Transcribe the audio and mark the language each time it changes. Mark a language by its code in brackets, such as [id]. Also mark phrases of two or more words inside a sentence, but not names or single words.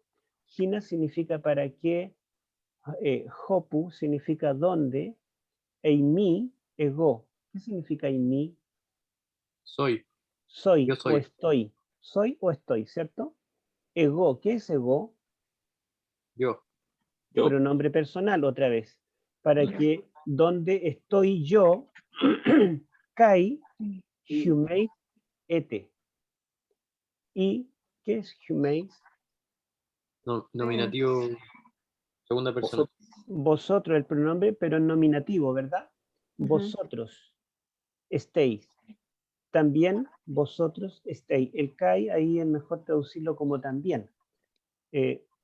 [es] Hina significa para qué, hopu significa dónde, [el] εἰμί, ἐγώ. [es] ¿Qué significa eimi? Soy. Soy Yo soy. o estoy. Soy o estoy, ¿cierto? Ego, ¿qué es ego? Yo. Pronombre personal, otra vez. Para que donde estoy yo, [el] καὶ ὑμεῖς, [es] ete. ¿Y qué es humeis? No, nominativo. Segunda persona. Vosotros, el pronombre, pero en nominativo, ¿verdad? Vosotros estéis. También vosotros estéis. El kai ahí es mejor traducirlo como también.